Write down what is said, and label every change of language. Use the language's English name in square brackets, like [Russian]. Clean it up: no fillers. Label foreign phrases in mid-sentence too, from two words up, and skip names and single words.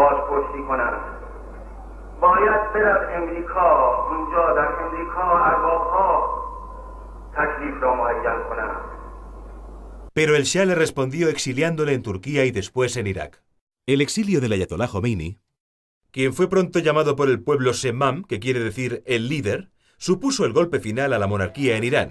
[Persian] پشتی کند باید برد امریکا اونجا در امریکا ارباب‌ها تکلیف را معین کنند. [Spanish] Pero el Shah le respondió exiliándole en Turquía y después en Irak. El exilio del Ayatolá Jomeini, quien fue pronto llamado por el pueblo Semmam, que quiere decir el líder, supuso el golpe final a la monarquía en Irán.